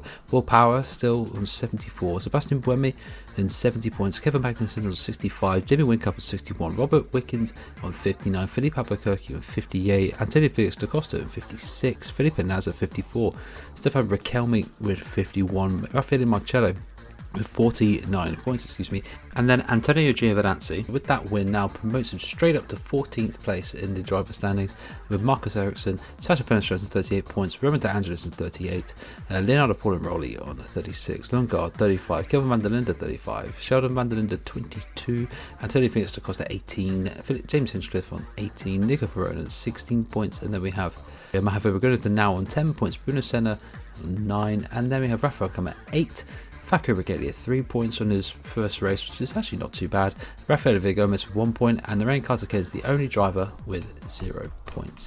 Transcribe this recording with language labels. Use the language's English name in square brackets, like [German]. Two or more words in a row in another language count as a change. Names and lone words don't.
[English] Will Power still on 74, Sebastian Buemi in 70 points, Kevin Magnussen on 65, Jimmy Whincup on 61, Robert Wickens on 59, Philippe Albuquerque on 58, Antonio Felix da Costa on 56, Felipe Nasr 54, Stefan Raquelme with 51, Raffaele Marcello with 49 points, and then Antonio Giovinazzi with that win now promotes him straight up to 14th place in the driver standings, with Marcus Ericsson, Sacha Fenestro on 38 points, Roman De Angelis on 38, Leonardo Paulin-Rowley on 36, Lundgaard 35, Kelvin van der Linde 35, Sheldon van der Linde 22, Antonio Felix da Costa 18, James Hinchcliffe on 18, Nico Verone on 16 points, and then we have Mahivir Raghunathan now on 10 points, Bruno Senna on 9, and then we have Rafael come at 8, Facu Regalia 3 points on his first race, which is actually not too bad. Rafael Gomez with 1 point, and Lorraine Cathcart is the only driver with 0 points.